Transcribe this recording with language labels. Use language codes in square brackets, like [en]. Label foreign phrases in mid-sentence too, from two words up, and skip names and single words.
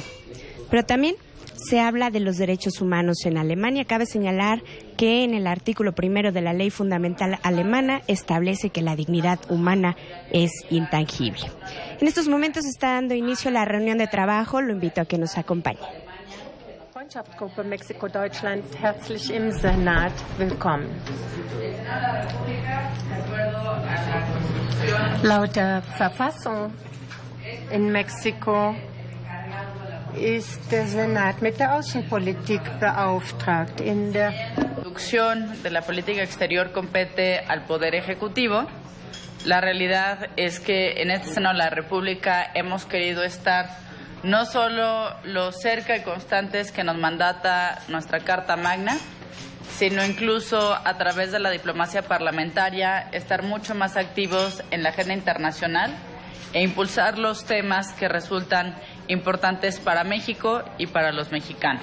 [es] Pero también se habla de los derechos humanos en Alemania. Cabe señalar que en el artículo 1 de la Ley Fundamental Alemana establece que la dignidad humana es intangible. En estos momentos está dando inicio la reunión de trabajo. Lo invito a que nos acompañe. [de] Freundschaftsgruppe Mexiko-Deutschland herzlich im Senat willkommen. Laut der Verfassung in Mexiko ist der Senat mit der Außenpolitik beauftragt. [es] La conducción de la política exterior compete al Poder Ejecutivo. La realidad es que en este Senado de la República hemos querido estar no solo lo cerca y constantes que nos mandata nuestra Carta Magna, sino incluso a través de la diplomacia parlamentaria estar mucho más activos en la agenda internacional e impulsar los temas que resultan importantes para México y para los mexicanos.